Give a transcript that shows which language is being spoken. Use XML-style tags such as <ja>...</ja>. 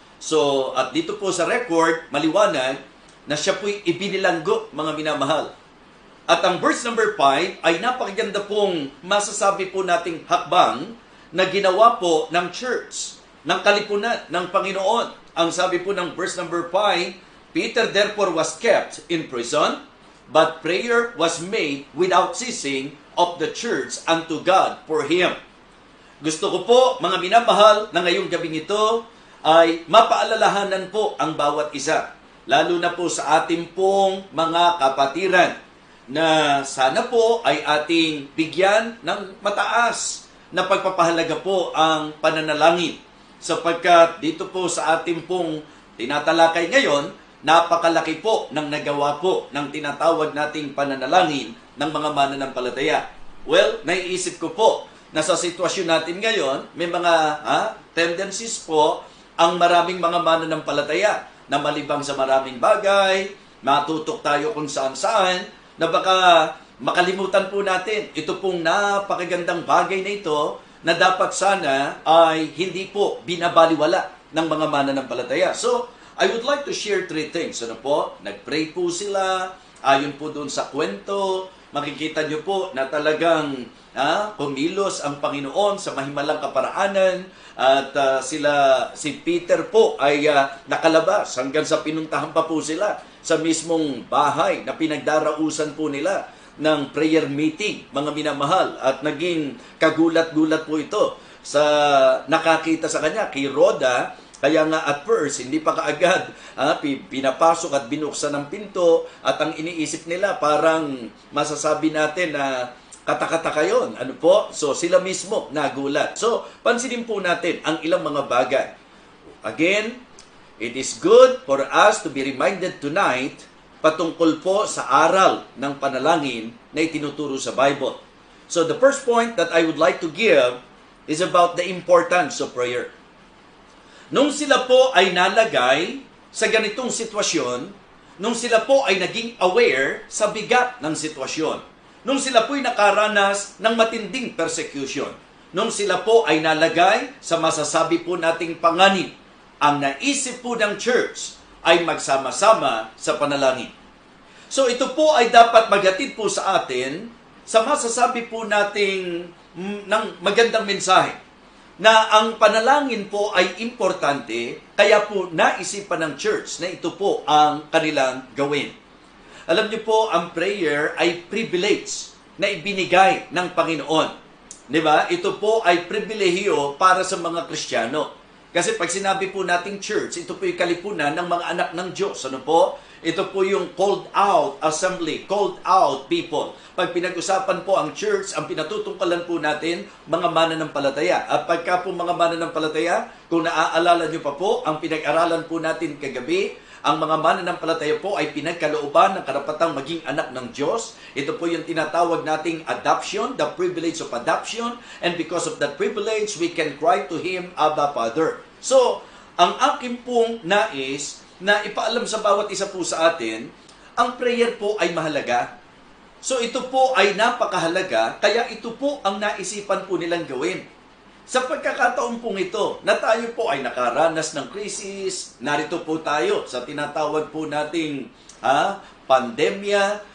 <tl>So, at dito po sa record, maliwanag na siya po'y ibinilanggo, mga minamahal. At ang verse number 5 ay napakaganda pong masasabi po nating hakbang na ginawa po ng church, ng kalipunan ng Panginoon. Ang sabi po ng</tl> <en>verse number 5, Peter therefore was kept in prison, but prayer was made without ceasing of the church unto God for him.</en> <tl>Gusto ko po, mga minamahal, na ngayong gabing ito ay mapaalalahanan po ang bawat isa, lalo na po sa ating pong mga kapatiran, na sana po ay ating bigyan ng mataas na pagpapahalaga po ang pananalangin. Sapagkat dito po sa ating pong tinatalakay ngayon, napakalaki po ng nagawa po ng tinatawag nating pananalangin ng mga mananampalataya. Well, naiisip ko po na sa sitwasyon natin ngayon, may mga tendencies po ang maraming mga mananampalataya na malibang sa maraming bagay, matutok tayo kung saan-saan, na baka makalimutan po natin ito pong napakagandang bagay na ito na dapat sana ay hindi po binabaliwala ng mga mananampalataya.</tl> <en>So, I would like to share 3 things.</en> <tl>Ano po? Nag-pray po sila, ayon po doon sa kwento, makikita nyo po na talagang kumilos ang Panginoon sa mahimalang kaparaanan at si Peter po ay nakalabas hanggang sa pinuntahan pa po sila sa mismong bahay na pinagdarausan po nila ng prayer meeting, mga minamahal, at naging kagulat-gulat po ito sa nakakita sa kanya kay Rhoda. Kaya nga at first, hindi pa kaagad pinapasok at binuksan ng pinto, at ang iniisip nila parang masasabi natin na katakataka yun. Ano po? So sila mismo nagulat. So pansinin po natin ang ilang mga bagay.</tl> <en>Again, it is good for us to be reminded tonight</en> <tl>patungkol po sa aral ng panalangin na itinuturo sa Bible.</tl> <en>So the first point that I would like to give is about the importance of prayer.</en> <tl>Nung sila po ay nalagay sa ganitong sitwasyon, nung sila po ay naging aware sa bigat ng sitwasyon, nung sila po ay nakaranas ng matinding persecution, nung sila po ay nalagay sa masasabi po nating panganib, ang naisip po ng church ay magsama-sama sa panalangin. So ito po ay dapat maghatid po sa atin sa masasabi po nating ng magandang mensahe na ang panalangin po ay importante, kaya po naisipan ng church na ito po ang kanilang gawin. Alam niyo po, ang prayer ay privilege na ibinigay ng Panginoon. Diba? Ito po ay pribilehiyo para sa mga Kristiyano. Kasi pag sinabi po nating church, ito po yung kalipunan ng mga anak ng Diyos. Ano po? Ito po yung</tl> <en>called out assembly, called out people.</en> <tl>Pag pinag-usapan po ang church, ang pinatutungkalan po natin, mga mananampalataya. At pagka po mga mananampalataya, kung naaalala nyo pa po, ang pinag-aralan po natin kagabi ang mga mananampalataya po ay pinagkalooban ng karapatang maging anak ng Diyos. Ito po yung tinatawag nating adoption,</tl> <en>the privilege of adoption. And because of that privilege, we can cry to Him, Abba, Father.</en> <tl>So, ang akin pong nais na ipaalam sa bawat isa po sa atin, ang prayer po ay mahalaga. So, ito po ay napakahalaga, kaya ito po ang naisipan po nilang gawin. Sa pagkakataon pong ito, na tayo po ay nakaranas ng krisis, narito po tayo sa tinatawag po nating pandemya.</tl>